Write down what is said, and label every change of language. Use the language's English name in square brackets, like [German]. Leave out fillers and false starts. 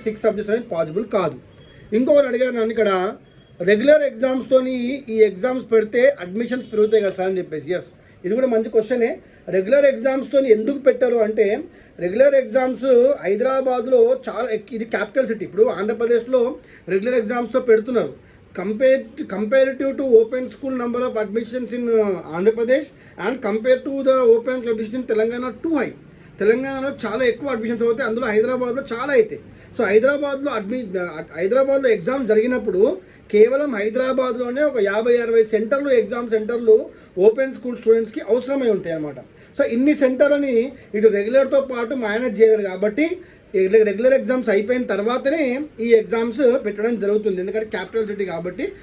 [Telugu] 6 subjects అనేది possible కాదు. ఇంకొకటి అడిగారు నన్ను ఇక్కడ, రెగ్యులర్ ఎగ్జామ్స్తోని ఈ ఎగ్జామ్స్ పెడితే అడ్మిషన్స్ పెరుగుతాయి కదా సార్ అని చెప్పేసి. ఎస్, ఇది కూడా మంచి క్వశ్చనే. రెగ్యులర్ ఎగ్జామ్స్తో ఎందుకు పెట్టారు అంటే, రెగ్యులర్ ఎగ్జామ్స్ హైదరాబాద్లో చాలా, ఇది క్యాపిటల్ సిటీ. ఇప్పుడు ఆంధ్రప్రదేశ్లో రెగ్యులర్ ఎగ్జామ్స్తో పెడుతున్నారు. [English] comparative to open school number of admissions in Andhra Pradesh and compared to the open school admission in Telangana too high. [Telugu] తెలంగాణలో చాలా ఎక్కువ అడ్మిషన్స్ అవుతాయి, అందులో హైదరాబాద్లో చాలా అవుతాయి. సో హైదరాబాద్లో ఎగ్జామ్ జరిగినప్పుడు కేవలం హైదరాబాద్లోనే ఒక 50-60 సెంటర్లు, ఎగ్జామ్ సెంటర్లు ఓపెన్ స్కూల్ స్టూడెంట్స్కి అవసరమై ఉంటాయి అన్నమాట. సో ఇన్ని సెంటర్లని ఇటు రెగ్యులర్తో పాటు మేనేజ్ చేయరు కాబట్టి రెగ్యులర్ ఎగ్జామ్స్ అయిపోయిన తర్వాతనే ఈ ఎగ్జామ్స్ పెట్టడం జరుగుతుంది, ఎందుకంటే క్యాపిటల్ సిటీ కాబట్టి.